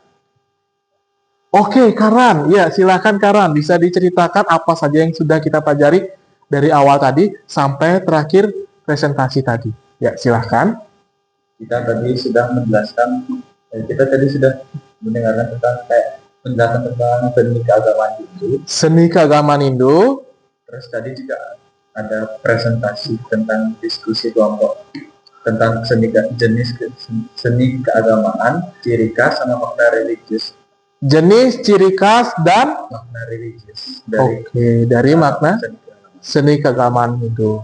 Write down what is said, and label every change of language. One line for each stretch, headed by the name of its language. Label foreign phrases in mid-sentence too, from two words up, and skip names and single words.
Indonesian: Oke, Karan. Ya, silakan Karan. Bisa diceritakan apa saja yang sudah kita pelajari dari awal tadi sampai terakhir presentasi tadi. Ya, silakan. Kita tadi sudah menjelaskan, kita tadi sudah mendengarkan tentang penjelasan tentang seni keagamaan Hindu. Seni keagamaan Hindu. Terus tadi juga ada presentasi tentang diskusi kelompok tentang jenis seni keagamaan, ciri khas sama makna religius. Jenis, ciri khas dan Makna religius dari makna seni keagamaan Hindu.